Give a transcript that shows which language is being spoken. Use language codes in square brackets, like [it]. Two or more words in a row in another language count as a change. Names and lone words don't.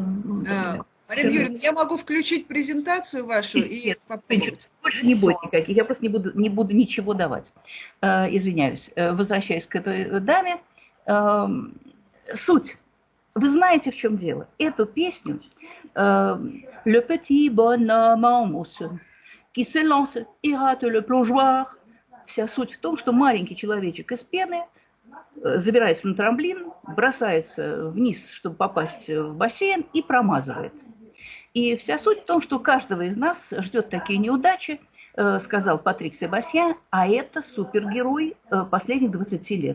[ru] Марина Юрьевна, я могу включить презентацию вашу и Нет, попробовать. больше не будет никаких. Я просто не буду ничего давать. Извиняюсь. Возвращаюсь к этой даме. Суть. Вы знаете, в чем дело. Эту песню «Le petit bonhomme en mousse qui se lance et rate le plongeoir». Вся суть в том, что маленький человечек из пены забирается на трамплин, бросается вниз, чтобы попасть в бассейн, и промазывает. И вся суть в том, что каждого из нас ждет такие неудачи, сказал Патрик Себастьян, а это супергерой последних 20 лет.